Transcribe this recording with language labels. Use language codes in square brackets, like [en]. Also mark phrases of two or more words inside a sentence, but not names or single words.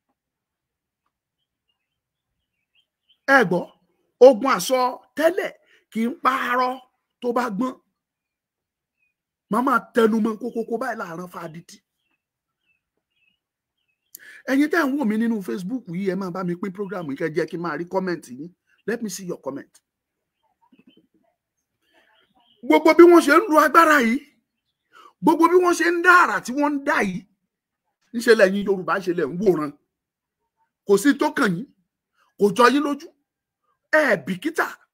[yo] Ẹ gbọ́, ogun àsọtẹ́lẹ̀ kì í pààrọ̀ tó bá gbọ́n. Màmá tẹnumọ́ kókókó báyìí láàárọ̀ fàdítì. Ẹ̀yin tẹ́ ń wò mí nínú Facebook yìí, ẹ máa bá mi pín program yìí, kẹ́ jẹ́ kí n máa rí comment yín. [en] Let me see your comment. [yo] Gbogbo bí wọ́n ṣe ń lu agbára yìí, gbogbo bí wọ́n ṣe ń dá àrà tí wọ́n ń dá yìí, níṣẹ́ lẹ́yìn Yorùbá ṣe lẹ̀ ń wòran. Kò sí tó kàn yín, kò jọ yín lójú, ẹ bìkítà.